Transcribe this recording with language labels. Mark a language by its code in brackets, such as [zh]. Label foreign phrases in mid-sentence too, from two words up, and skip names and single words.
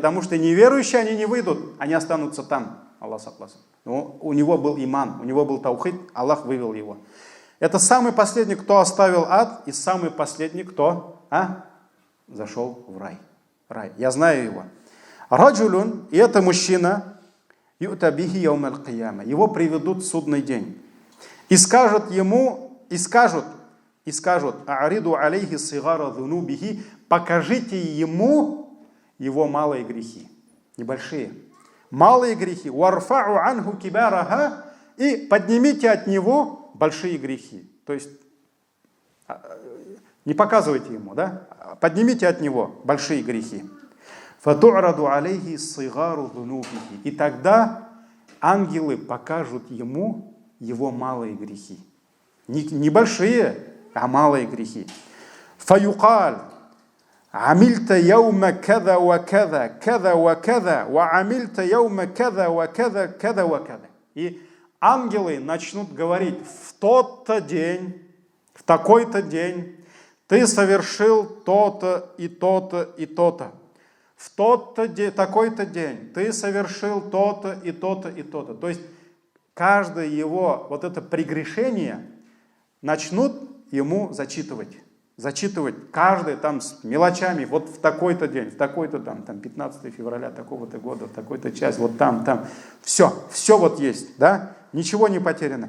[ru] Потому что неверующие, они не выйдут, они останутся там. Аллах сакласен. У него был иман, у него был таухид, Аллах вывел его. Это самый последний, кто оставил ад, и самый последний, кто зашел в рай. Я знаю его. Раджулюн, и это мужчина, [ar] يؤتى به يوم القيامة. [ru] Его приведут в судный день. И скажут ему, [ar] اعرضوا عليه صغار ذنوبه, [ru] покажите ему его малые грехи. Небольшие. Малые грехи. [ar] وارفعوا عنه كبارها, [ru] и поднимите от него большие грехи. То есть не показывайте ему, да? Поднимите от него большие грехи. [ar] فَتُعْرَضُ عَلَيْهِ صِغَارُ ذُنُوبِهِ. [ru] И тогда ангелы покажут ему его малые грехи. Не большие, а малые грехи. [ar] فَيُقَالْ عملت يوم كذا وكذا كذا وكذا وعملت يوم كذا وكذا كذا وكذا. [ru] И ангелы начнут говорить: в тот-то день, в такой-то день ты совершил то-то и то-то и то-то. В тот-то день, такой-то день ты совершил то-то и то-то и то-то. То есть каждое его вот это прегрешение начнут ему зачитывать каждое там с мелочами, вот в такой-то день, в такой-то там 15 февраля такого-то года, в такой-то час, вот там, все вот есть, да, ничего не потеряно.